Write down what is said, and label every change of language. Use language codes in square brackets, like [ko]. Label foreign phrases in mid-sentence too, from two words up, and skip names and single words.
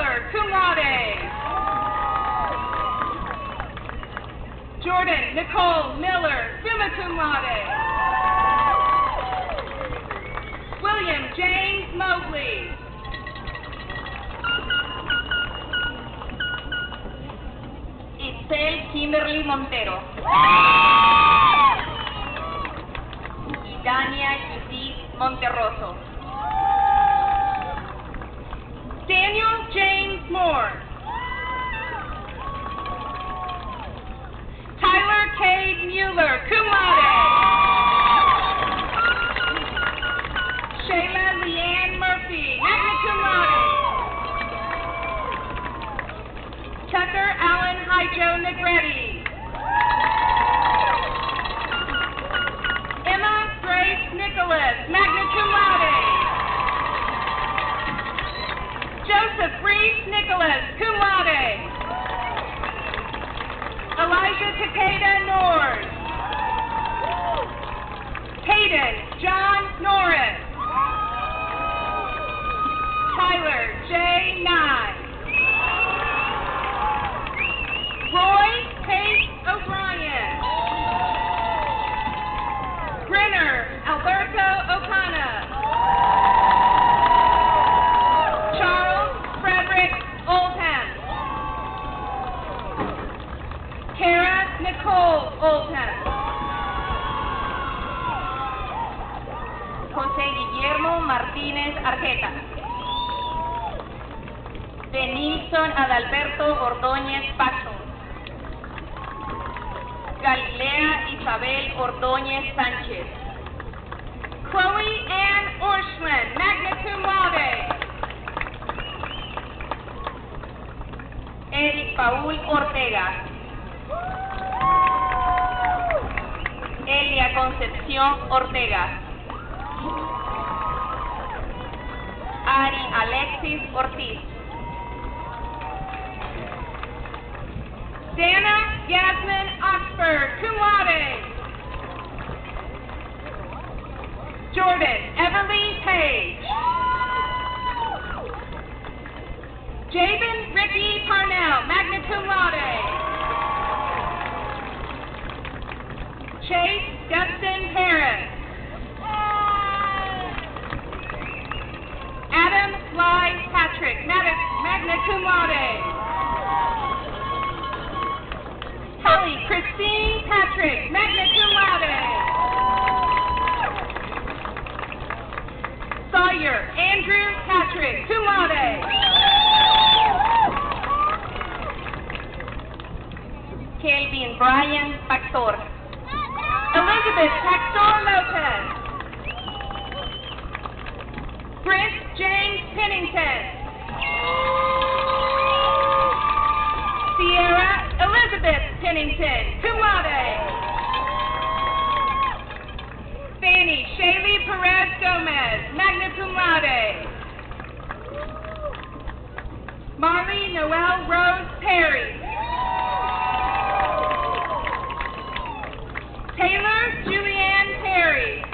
[la] cum laude. [en] Jordan Nicole Miller, [la] summa cum laude. [en] William James Mobley. Isel Kimberly Montero. Idania Judith Monterroso. Daniel James Moore. Tyler Cade Mueller, [la] cum laude. [en] Shayla Leanne Murphy, [la] magna cum laude. [en] Tucker Allen Hyjo Negretti. Emma Grace Nicholas, [la] magna cum laude. [en] Joseph Reese Nicholas, [la] cum laude. [en] Elijah Takeda Norris. Hayden John Norris. Tyler J. Nye. Roy Tate O'Brien. Brenner Alberto O'Connor. Charles Frederick Oldham. Kara Nicole Oldham. José Guillermo Martínez Arjeta. Denilson Adalberto Ordóñez Paso. Galilea Isabel Ordóñez Sánchez. Chloe Ann Orschland, [la] magna cum laude. [en] Eric Paul Ortega. Elia Concepción Ortega. Ari Alexis Ortiz. Dana Yasmin Oxford, [la] cum laude. [en] Jordan Everly Page. Jabin Ricky Parnell, [la] magna cum laude. [en] Chase Dustin Harris. Adam Sly Patrick, [la] magna cum laude. [en] Kelly Christine Patrick, [la] magna cum laude. [en] Sawyer Andrew Patrick, [la] cum laude. [en] Kelvin Brian Pastor. Elizabeth Pastor Lopez. Brent James Pennington. Sierra Elizabeth Pennington, [la] cum laude. [en] Fanny Shaylee Perez Gomez, [la] magna cum laude. [en] Marley Noel Rose Perry. Taylor Julianne Perry.